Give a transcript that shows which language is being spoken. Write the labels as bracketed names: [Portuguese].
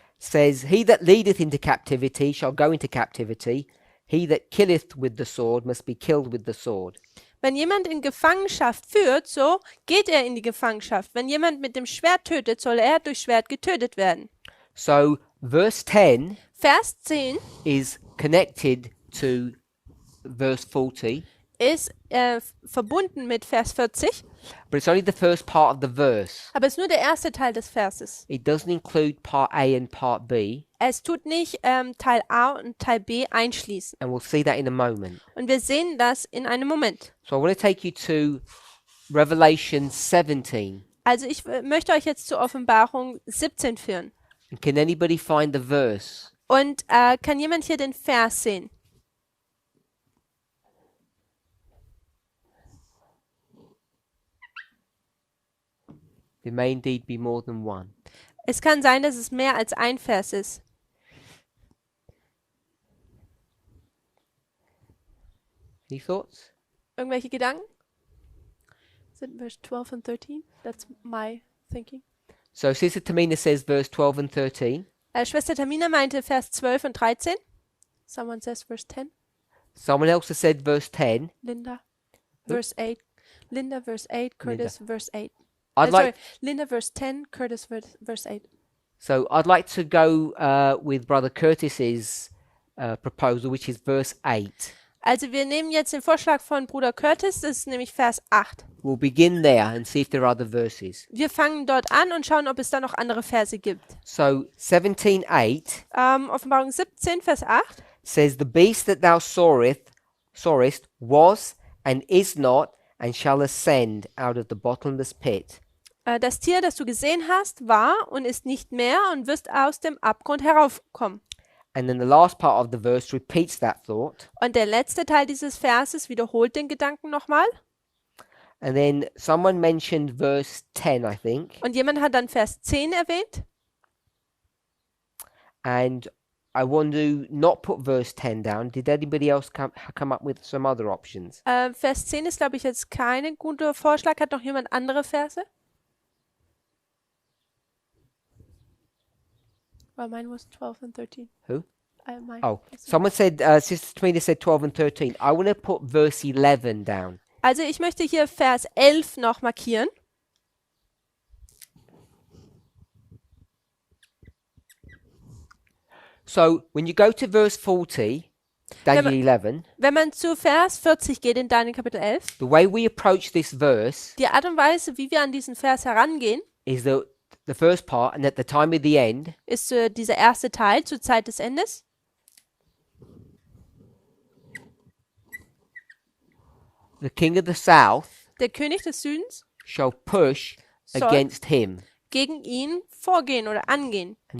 [English] says, He that leadeth into captivity shall go into captivity. He that killeth with the sword must be killed with the sword. [German] Wenn jemand in Gefangenschaft führt, so geht er in die Gefangenschaft. Wenn jemand mit dem Schwert tötet, soll er durch Schwert getötet werden. [English] So verse 10 [German] Vers 10 [English] is connected to verse 40. [German] ist verbunden mit Vers 40, [English] but it's only the first part of the verse. [German] aber es ist nur der erste Teil des Verses. [English] It doesn't include part A and part B, [German] Es tut nicht Teil A und Teil B einschließen. [English] and we'll see that in a moment. [German] Und wir sehen das in einem Moment. [English] So I want to take you to Revelation 17. [German] Also ich möchte euch jetzt zur Offenbarung 17 führen. [English] And can anybody find the verse? [German] Und kann jemand hier den Vers sehen? [English] There may indeed be more than one. [German] Es kann sein, dass es mehr als ein Vers ist. [English] Any thoughts? [German] Irgendwelche Gedanken? [English] Is it verse 12 and 13? That's my thinking. So Sister Tamina says verse 12 and 13. [German] Schwester Tamina meinte Vers 12 und 13. [English] Someone says verse 10. Someone else has said verse 10. Linda, verse 8. Linda, verse 8. Curtis, verse 8. I'd Sorry, like Linda, verse 10. Curtis, verse 8. so I'd like to go with Brother Curtis's proposal, which is verse 8. [German] Also wir nehmen jetzt den Vorschlag von Bruder Curtis, das ist nämlich Vers 8. [English] We'll begin there and see if there are other verses. [German] Wir fangen dort an und schauen, ob es da noch andere Verse gibt. [English] So 17:8 [German] Offenbarung 17, Vers 8. [English] says, "The beast that thou sawest was and is not, and shall ascend out of the bottomless pit." [German] Das Tier, das du gesehen hast, war und ist nicht mehr und wirst aus dem Abgrund heraufkommen. [English] And then the last part of the verse repeats that thought. [German] Und der letzte Teil dieses Verses wiederholt den Gedanken nochmal. [English] And then someone mentioned verse 10, I think. [German] Und jemand hat dann Vers 10 erwähnt. [English] And I want to not put verse 10 down. Did anybody else come up with some other options? [German] Vers 10 ist, glaube ich, jetzt kein guter Vorschlag. Hat noch jemand andere Verse? [English] Well, mine was 12 and 13. Who? Mine. Oh, someone said, Sister Tamina said 12 and 13. I want to put verse 11 down. [German] Also ich möchte hier Vers 11 noch markieren. [English] So when you go to verse 40, Daniel 11, [German] Wenn man zu Vers 40 geht in Daniel Kapitel 11, [English] the way we approach this verse [German] die Art und Weise, wie wir an diesen Vers herangehen, [English] is that the first part, and at the time of the end, [German] ist dieser erste Teil zur Zeit des Endes. [English] the king of the south [German] Der König des Südens [English] shall push [German] soll [English] against him. [German] gegen ihn vorgehen oder angehen, [English] And